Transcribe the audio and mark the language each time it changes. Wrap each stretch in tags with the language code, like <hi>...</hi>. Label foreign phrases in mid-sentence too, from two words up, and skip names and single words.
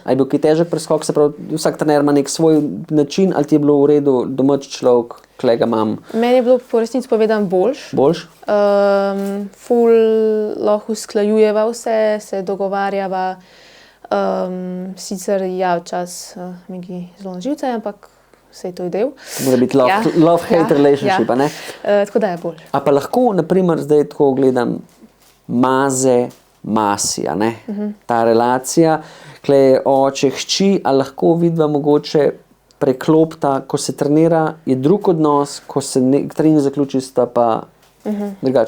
<sl>A je bil kaj težek preskok, se pravi, vsak trener ima nek svoj način, ali ti je bilo v redu, domač človek, klega imam Meni je bilo po resnici povedano boljš. boljš? Ful lahko usklajujeva vse, se dogovarjava. Sicer ja, včasih mi je zelo na živce, ampak vse to je del. Mora biti</sl> <en>love-hate relationship,</en> <sl>a ne? Tako da je boljš. A pa lahko, naprimer, zdaj tako gledam, masi, a ne? Ta relacija, kle je oče, hči, a lahko vidva mogoče preklopta, ko se trenira, je drug odnos, ko se trening zaključi, sta pa drugače.</sl>